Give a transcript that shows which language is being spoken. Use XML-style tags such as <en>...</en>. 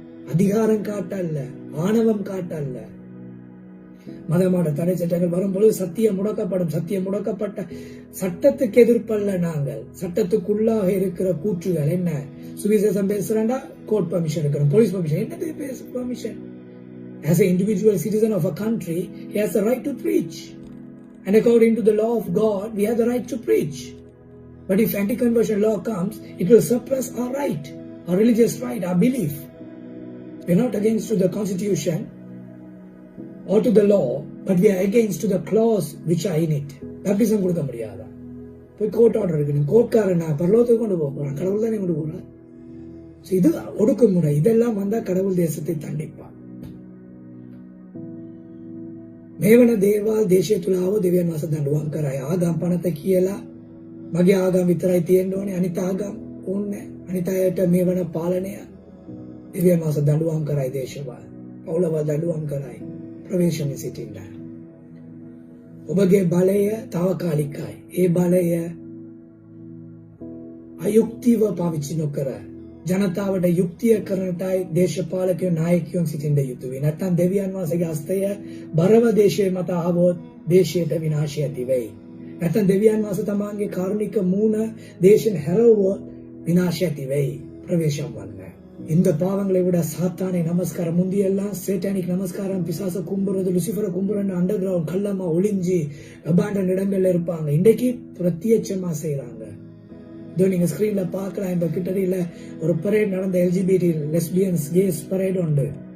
<ta>அதிகாரம் காட்டல்ல, ஆணவம் காட்டல்ல. மதமான தடை சட்டங்கள் வரும்போது சத்தியம் முடக்கப்படும். சத்தியம் முடக்கப்பட்ட சட்டத்துக்கு எதிர்ப்பல்ல. நாங்கள் சட்டத்துக்குள்ளாக இருக்கிற கூற்றுகள் என்ன? சுவிசேஷம் பேசுறா, கோர்ட் பர்மிஷன் இருக்கிறோம், போலீஸ் பர்மிஷன். என்னது permission?</ta> <en>As an individual citizen of a country, he has the right to preach. And according to the law of God, we have the right to preach. But if anti-conversion law comes, it will suppress our right, our religious right, our belief. We are not against to the constitution or to the law, but we are against to the clause which are in it.</en> <ta>Baptism கொடுக்க முடியாதா? போய் court order இருக்கு. கோர்ட்காரன் பரலோகத்துக்கு கொண்டு போறான், கடவுள் தானே கொண்டு போறான். இது ஒடுக்குமுறை. இதெல்லாம் வந்தா கடவுள் தேசத்தை தண்டிப்பான்.</ta> <si>මේවන දේවල් දේශය තුල ආව දෙවියන් වහන්සේ දඬුවම් කරයි. ආගම් පනත කියලා මගේ ආගම් විතරයි තියෙන්න ඕනේ, අනිත් ආගම් ඕනේ. අනිත් අයට මේවන පාලනය දෙවියන් වහන්සේ දඬුවම් කරයි. දේශවල පවුලව දඬුවම් කරයි. ප්‍රවේශමේ සිටින්න. ඔබගේ බලය తాවකාලිකයි. ඒ බලය අයුක්තිව පාවිච්චි නොකර ජනතාවට යුක්තිය කරනටයි දේශපාලකයෝ නායකයෝ සිටින්න යුතුයි. නැත්නම් දෙවියන් වහන්සේගේ හස්තය බරව දේශයේ මත ආවොත් දේශයට විනාශය ඇති වෙයි. නැත්නම් දෙවියන් වහන්සේ තමන්ගේ කාරුණික මූණ දේශෙන් හැරවුවොත් විනාශය ඇති වෙයි.</si> <ta>பிரவேசம் பண்ண இந்த பாவங்களை விட சாத்தானை நமஸ்காரம் முந்தியெல்லாம் சேட்டானிக் நமஸ்காரம், பிசாச கும்புறது, லுசிபரை கும்புறன்னு அண்டர் கிரவுண்ட் கள்ளமா ஒளிஞ்சி அபாண்டன் இடங்கள்ல இருப்பாங்க. இன்றைக்கு பிரத்யட்சமா செய்யறாங்க. இதோ நீங்க ஸ்கிரீன்ல பாக்கலாம். இந்த கிட்டடியில ஒரு பரேட் நடந்த எல்ஜிபிடி லெஸ்பியன்ஸ் கேஸ் பரேட் உண்டு.</ta>